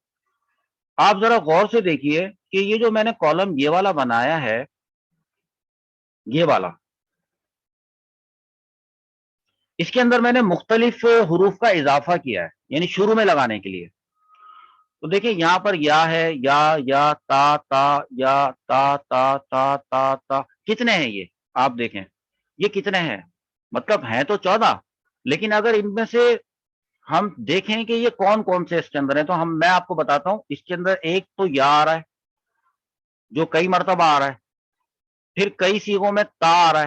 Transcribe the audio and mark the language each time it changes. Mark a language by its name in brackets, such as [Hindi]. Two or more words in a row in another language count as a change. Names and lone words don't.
[Urdu] آپ ذرا غور سے دیکھیے کہ یہ جو میں نے کالم یہ والا بنایا ہے، یہ والا، اس کے اندر میں نے مختلف حروف کا اضافہ کیا ہے، یعنی شروع میں لگانے کے لیے. تو دیکھیں یہاں پر یا ہے، یا تا تا، یا تا تا تا تا تا. کتنے ہیں یہ؟ آپ دیکھیں یہ کتنے ہیں، مطلب ہیں تو 14، لیکن اگر ان میں سے ہم دیکھیں کہ یہ کون کون سے اس کے اندر ہیں، تو میں آپ کو بتاتا ہوں. اس کے اندر ایک تو یا آ رہا ہے جو کئی مرتبہ آ رہا ہے، پھر کئی سیغوں میں تا آ رہا ہے.